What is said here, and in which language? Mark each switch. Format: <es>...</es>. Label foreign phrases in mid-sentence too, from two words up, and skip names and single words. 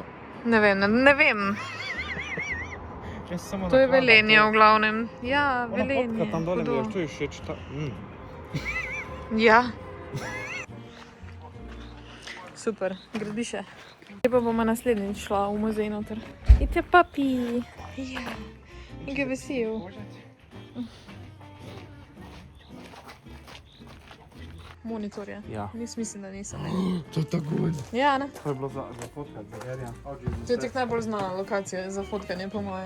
<sl>Ne vem. To je Velenje v glavnem. Ja, Velenje. Ona potka tam dole mi je tu všeč. Ja. Super, gradi še. Zdaj pa bomo naslednjič šla v muzej noter.</sl> <en>It's a puppy.</en> <sl>Ja. Ga vesel. Monitorja. Ja. Mislim, da nisem. To je tako. Ja, ne? To je bilo za fotkati, za Gerja. To je tako najbolj znana lokacija za fotkanje, po moje.</sl>